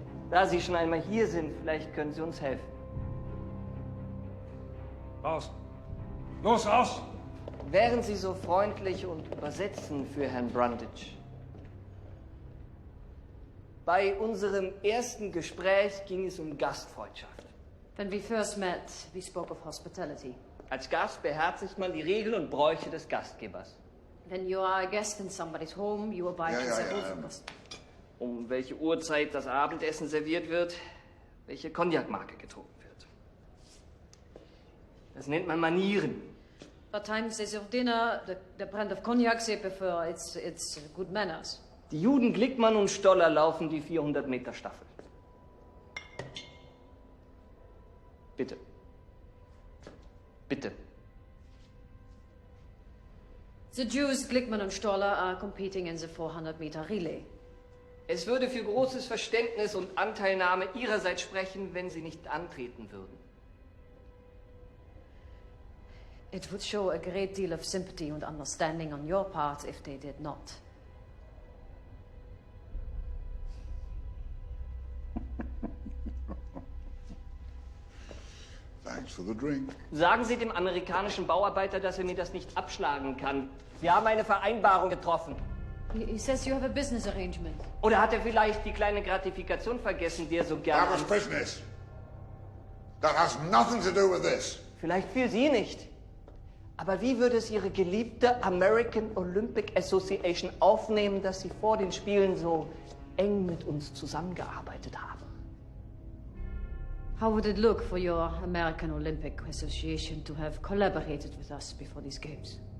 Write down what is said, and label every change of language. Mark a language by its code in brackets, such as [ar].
[de] Da Sie schon einmal hier sind, vielleicht können Sie uns helfen. Raus. Los, raus! Wären Sie so freundlich und übersetzen für Herrn Brundage? Bei unserem ersten Gespräch ging es um Gastfreundschaft. [en] When we first met, we spoke of hospitality. [de] Als Gast beherzigt man die Regeln und Bräuche des Gastgebers. [en] When you are a guest in somebody's home, you abide to the rules of custom. [de] Um welche Uhrzeit das Abendessen serviert wird, welche Cognac-Marke getrunken wird. Das nennt man Manieren. [en] What times they serve dinner, the brand of cognac they prefer, it's good manners. [de] Die Juden Glickmann und Stoller laufen die 400-Meter-Staffel. Bitte. Bitte. [en] The Jews, Glickman und Stoller, are competing in the 400-meter relay. [de] Es würde für großes Verständnis und Anteilnahme Ihrerseits sprechen, wenn Sie nicht antreten würden. [en] It would show a great deal of sympathy and understanding on your part if they did not. Thanks for the drink. [de] Sagen Sie dem amerikanischen Bauarbeiter, dass er mir das nicht abschlagen kann. Wir haben eine Vereinbarung getroffen. [en] He says you have a business arrangement. [de] Oder hat er vielleicht die kleine Gratifikation vergessen, die er so gerne... [en] That was business. That has nothing to do with this. [de] Vielleicht für Sie nicht. Aber wie würde es Ihre geliebte American Olympic Association aufnehmen, dass Sie vor den Spielen so eng mit uns zusammengearbeitet haben? [en] How would it look for your American Olympic Association to have collaborated with us before these games?